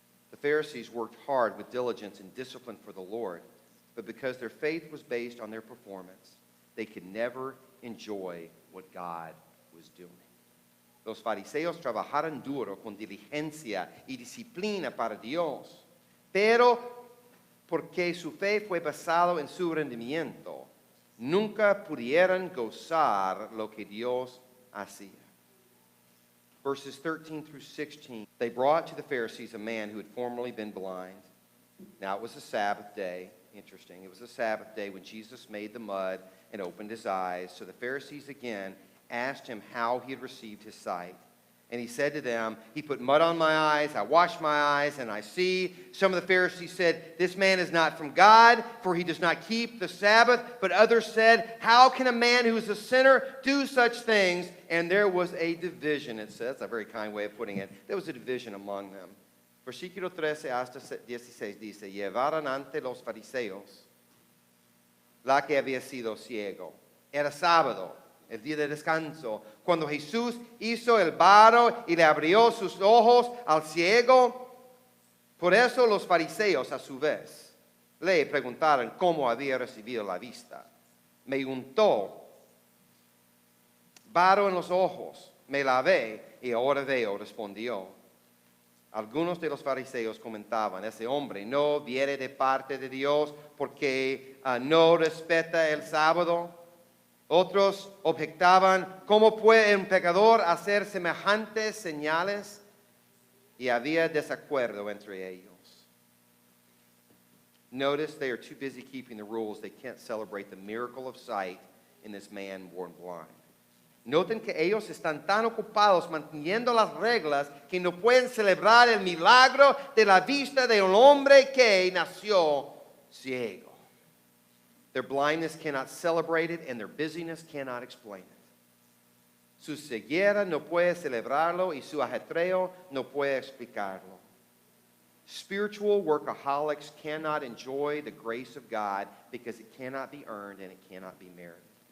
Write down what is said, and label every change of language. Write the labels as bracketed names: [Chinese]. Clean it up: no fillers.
[English] The Pharisees worked hard with diligence and discipline for the Lord, but because their faith was based on their performance, they could never enjoy what God was doing. [Spanish] Los fariseos trabajaron duro con diligencia y disciplina para Dios, pero porque su fe fue basado en su rendimiento, nunca pudieron gozar lo que Dios hacía. [English] Verses 13 through 16, they brought to the Pharisees a man who had formerly been blind. Now it was a Sabbath day. Interesting. It was a Sabbath day when Jesus made the mud and opened his eyes. So the Pharisees again asked him how he had received his sight. And he said to them, he put mud on my eyes, I washed my eyes, and I see. Some of the Pharisees said, this man is not from God, for he does not keep the Sabbath. But others said, how can a man who is a sinner do such things? And there was a division, it says. That's a very kind way of putting it. There was a division among them. [Spanish] Versículo 13 hasta 16 dice, llevaron ante los fariseos la que había sido ciego. Era sábado, el día de descanso, cuando Jesús hizo el varo y le abrió sus ojos al ciego. Por eso los fariseos a su vez le preguntaron cómo había recibido la vista. Me untó varo en los ojos, me lavé y ahora veo, respondió. Algunos de los fariseos comentaban, ese hombre no viene de parte de Dios porque no respeta el sábado. Otros objetaban, ¿cómo puede un pecador hacer semejantes señales? Y había desacuerdo entre ellos. [English] Notice they are too busy keeping the rules. They can't celebrate the miracle of sight in this man born blind. [Spanish] Noten que ellos están tan ocupados manteniendo las reglas que no pueden celebrar el milagro de la vista de un hombre que nació ciego. [English] Their blindness cannot celebrate it, and their busyness cannot explain it. [Spanish] Su ceguera no puede celebrarlo, y su ajetreo no puede explicarlo. [English] Spiritual workaholics cannot enjoy the grace of God because it cannot be earned and it cannot be merited.